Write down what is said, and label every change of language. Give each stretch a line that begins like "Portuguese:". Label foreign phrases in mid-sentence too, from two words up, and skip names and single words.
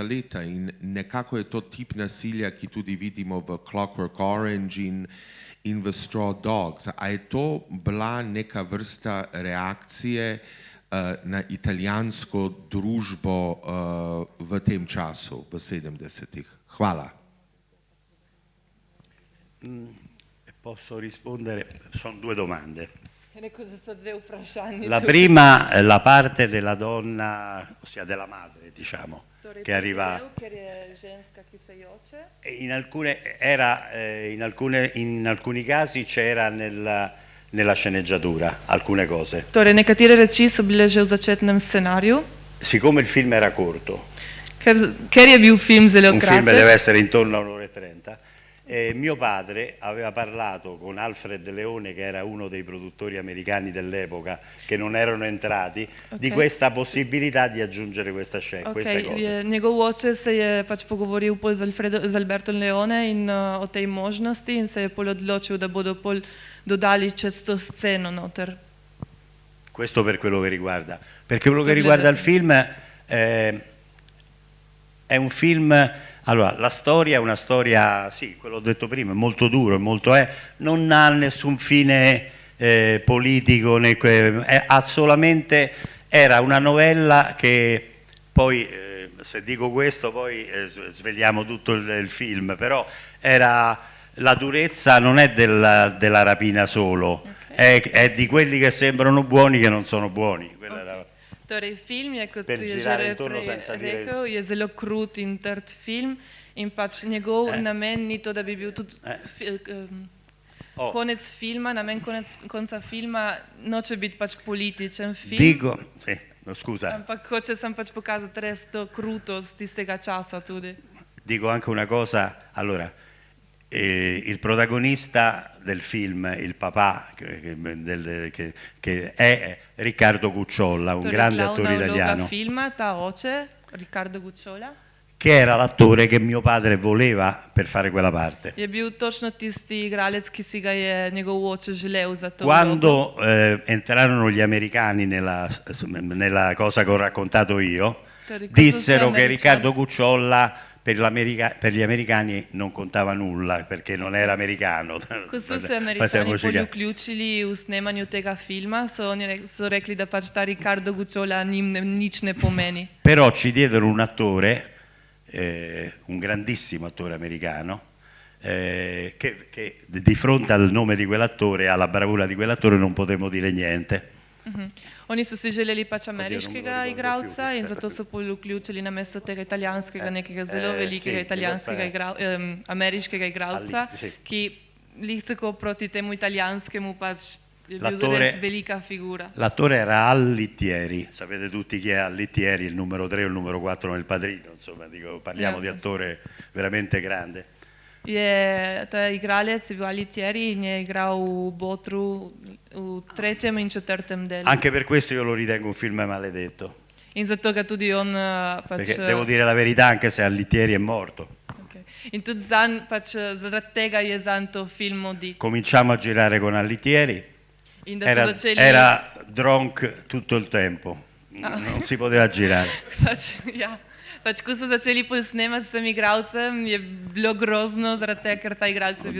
Slovenian: leta in nekako je to tip nasilja, ki tudi vidimo v Clockwork Orange in v Straw Dogs. A je to bila neka vrsta reakcije na italijansko družbo v tem času, v 70-ih? Hvala.
Italian: Posso rispondere? Sono 2 domande.
Slovenian: vprašanje.
Italian: La prima è la parte della donna, ossia della madre, diciamo,
Slovenian: Torej,
Italian: che arriva.
Slovenian: Ker je ženska, ki se joče.
Italian: E in alcuni casi c'era nella sceneggiatura alcune cose.
Slovenian: Torej, nekatere reči so bile že v začetnem scenariju.
Italian: Siccome il film era corto,
Slovenian: Ker je bil film zelo
Italian: un film
Slovenian: kratek.
Italian: deve essere intorno a 1 ora e 30, mio padre aveva parlato con Alfred Leone, che era uno dei produttori americani dell'epoca, che non erano entrati, di questa possibilità di aggiungere questa scena, queste cose.
Slovenian: Njegov oče se je pač pogovoril pol z Albertom Leone in o tej možnosti in se je pol odločil, da bodo pol dodali čez to sceno noter.
Italian: Questo per quello che riguarda. Per quello che riguarda il film, è un film. Allora, la storia è una storia, sì, quello ho detto prima, è molto duro, non ha nessun fine politico, era una novella che poi, se dico questo, poi svegliamo tutto il film, però la durezza non è della rapina solo, è di quelli che sembrano buoni che non sono buoni.
Slovenian: Torej, film je, kot
Italian: Per
Slovenian: je že
Italian: girare intorno senza
Slovenian: rekel, je zelo krut in trd film in pač njegov namen ni to, da bi bil tudi konec filma, namen konca filma noče biti pač političen film.
Italian: Scusa.
Slovenian: Ampak hoče sem pač pokazati res to krutost tistega časa tudi.
Italian: Dico anche una cosa, allora, il protagonista del film, il papà, che è Riccardo Cucciolla, un grande attore italiano.
Slovenian: Filma, ta oče, Riccardo Cucciolla.
Italian: che era l'attore che mio padre voleva per fare quella parte.
Slovenian: Je bil točno tisti igralec, ki si ga je njegov oče želel za to vlogo.
Italian: Quando entrarono gli americani nella cosa che ho raccontato io, dissero che Riccardo Cucciolla per gli americani non contava nulla perché non era americano.
Slovenian: Ko so se Američani bolj vključili v snemanju tega filma, so rekli, da pač ta Riccardo Gucciola njim nič ne pomeni.
Italian: Però ci diedero un attore, un grandissimo attore americano, che di fronte al nome di quell'attore, alla bravura di quell'attore non potevo dire niente.
Slovenian: Oni so si želeli pač ameriškega igralca in zato so pol vključili namesto tega italijanskega nekega zelo velikega ameriškega igralca, ki lih tako proti temu italijanskemu pač je bil res velika figura.
Italian: L'attore era Allittieri, sapete tutti chi è Allittieri, il numero 3 o il numero 4 nel Padrino, insomma, dico, parliamo di attore veramente grande.
Slovenian: Ta igralec je bil Allittieri in je igral v Botru v 3. in 4. delu.
Italian: Anche per questo io lo ritengo un film maledetto.
Slovenian: In zato ga tudi on pač...
Italian: Perché devo dire la verità, anche se Allittieri è morto.
Slovenian: Okay. In tudi pač, zaradi tega je zanj to film modit.
Italian: Cominciamo a girare con Allittieri, era drunk tutto il tempo, non si poteva girare.
Slovenian: Pač, ko so začeli snemati s tem igralcem, je bilo grozno, zaradi tega, ker ta igralec je bil